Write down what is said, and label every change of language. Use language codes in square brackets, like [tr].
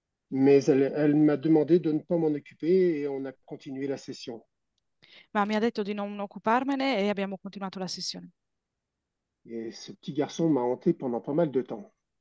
[fr] Mais elle m'a demandé de ne pas m'en occuper et on a continué la session. [it] Ma mi ha detto di non occuparmene e abbiamo continuato la sessione. [fr] Et ce petit garçon m'a hanté pendant pas mal de temps.